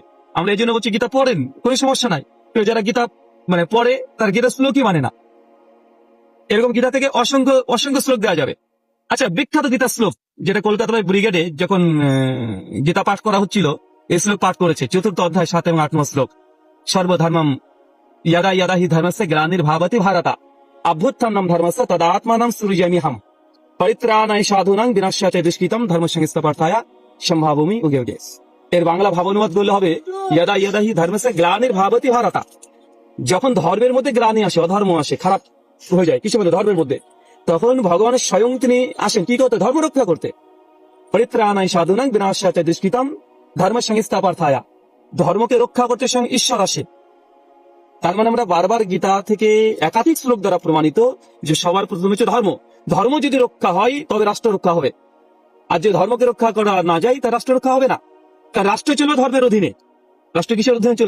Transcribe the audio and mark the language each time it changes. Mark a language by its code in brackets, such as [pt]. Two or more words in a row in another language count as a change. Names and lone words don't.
[bn] আমরা এই জন্য বলছি গীতা পড়েন, কোনো সমস্যা নাই, কেউ যারা গীতা পড়ে তার গীতা শ্লোকই মানে না, এরকম গীতা থেকে অসংখ্য অসংখ্য শ্লোক দেওয়া যাবে। আচ্ছা, বিখ্যাত গীতা শ্লোক যেটা কলকাতা ব্রিগেডে যখন গীতা পাঠ করা হচ্ছিল, এই শ্লোক পাঠ করেছে 4th অধ্যায় 7 এবং 8 নম্বর শ্লোক, সর্বধর্মম [sa] यदा यदा हि धर्मस्य ग्लानिर्भवति भारत अभ्युत्थानं धर्मस्य तदात्मानं सृजाम्यहम् परित्राणाय साधूनां विनाशाय च दुष्कृतं धर्म संस्थापनाय সম্ভাবমি উগে উগে। [bn] এর বাংলা ভাবানুবাদ করলে হবে [sa] यदा यदा हि धर्मस्य ग्लानिर्भवति भारत, [bn] যখন ধর্মের মধ্যে গ্লানি আসে, অধর্ম আসে, খারাপ হয়ে যায় কিছু মধ্যে ধর্মের মধ্যে, তখন ভগবানের স্বয়ং তিনি আসেন কি করতে? ধর্ম রক্ষা করতে। [sa] পরিত্রাণায় সাধুনাং বিনাশায় চ দুষ্কৃতম ধর্ম সংস্থাপনায়, [bn] ধর্মকে রক্ষা করতে স্বয়ং ঈশ্বর আসে। তার মানে আমরা বারবার গীতা থেকে একাধিক শ্লোক দ্বারা প্রমাণিত যে সবার প্রথম হচ্ছে ধর্ম, ধর্ম যদি রক্ষা হয় তবে রাষ্ট্র রক্ষা হবে, আর যে ধর্মকে রক্ষা করা না যায় তার রাষ্ট্র রক্ষা হবে না। কারণ রাষ্ট্র চলবে ধর্মের অধীনে, রাষ্ট্র কিসের অধীনে চলবে?